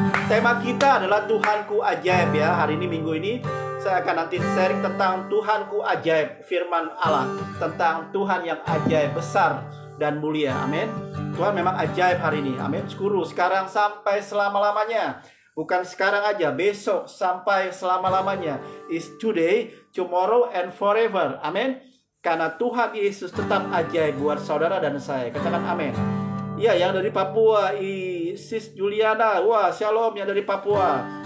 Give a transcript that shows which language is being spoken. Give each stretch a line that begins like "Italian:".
Indonesian: Tema kita adalah Tuhanku ajaib ya. Hari ini, minggu ini saya akan nanti sharing tentang Tuhanku ajaib. Firman Allah tentang Tuhan yang ajaib, besar dan mulia. Amin. Tuhan memang ajaib hari ini. Amin. Guru, sekarang sampai selama-lamanya. Bukan sekarang aja, besok sampai selama-lamanya.
English: Is today, tomorrow, and forever.
Indonesian: Amin. Karena Tuhan Yesus tetap ajaib buat saudara dan saya. Katakan amin. Ya, yang dari Papua, Sis Juliana. Wah, shalom yang dari Papua.